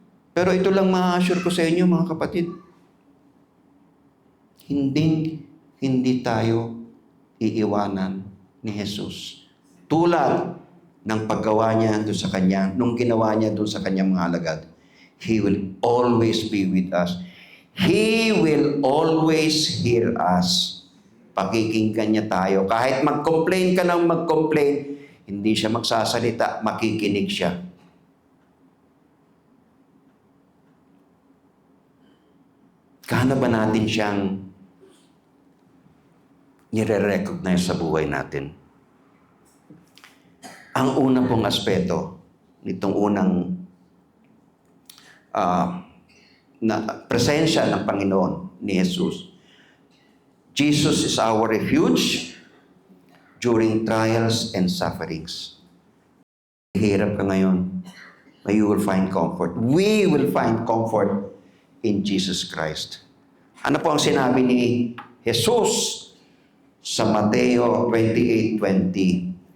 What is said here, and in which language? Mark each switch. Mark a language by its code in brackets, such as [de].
[tl] Pero ito lang ma-assure ko sa inyo, mga kapatid. Hindi tayo iiwanan ni Jesus. Tulad ng paggawa niya doon sa kanya, nung ginawa niya doon sa kanyang mga alagad. [en] He will always be with us. He will always hear us. [tl] Pakikinggan niya tayo. Kahit mag-complain ka ng mag-complain, hindi siya magsasalita, makikinig siya. Kano ba natin siyang nire-recognize sa buhay natin? Ang unang pong aspeto nitong unang na presensya ng Panginoon ni Jesus. [en] Jesus is our refuge during trials and sufferings. [tl] Hirap ka ngayon, [en] you will find comfort. We will find comfort in Jesus Christ. [tl] Ano po ang sinabi ni Jesus sa Mateo 28:20?